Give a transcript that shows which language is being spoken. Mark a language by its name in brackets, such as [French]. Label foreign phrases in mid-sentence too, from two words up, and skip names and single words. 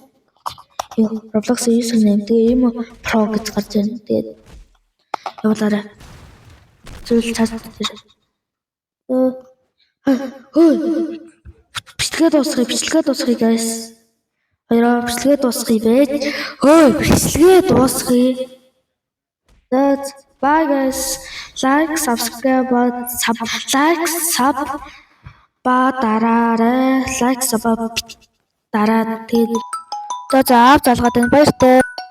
[Mongolian] Roblox username тэгээ юм pro гэж гарч байна. Тэгээд явуулаарай. Зүйл цаас дээр. бичлэгээ дуусгая guys. Хоёроо бичлэгээ дуусгая байж. Бичлэгээ дуусгая. [English] Bye guys. Like, subscribe, sub [Mongolian] ба дараарай. [English] Like, sub [Mongolian] дараад тэгээд за залгаад байна. Баяртай.